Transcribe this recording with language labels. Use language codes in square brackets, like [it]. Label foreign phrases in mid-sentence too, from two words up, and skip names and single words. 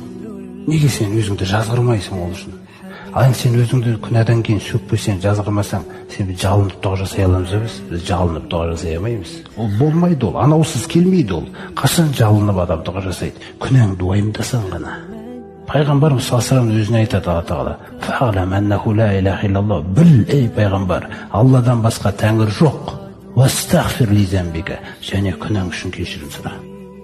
[kk] Неге сен өзіңді жазғырмайсың ол үшін? Ал сен өзіңді күнәдан кейін сөкпесең, жазғырмасаң, сен жалынып дұға жасай аламыз ба біз? Біз жалынып дұға жасай алмаймыз. Ол болмайды ол, анаусыз келмейді ол. Қашан жалынып адам дұға жасайды? Күнәңді уайымдасаң ғана. Пайғамбарымыз [ar] صلى الله عليه [kk] өзіне айтады Алла Тағала: [ar] "فاعلم أنه لا إله إلا الله", [kk] біл, ей пайғамбар, Алладан басқа тәңір жоқ. [ar] "واستغفر لذنبك", [kk] және күнәң үшін кешірім сұра.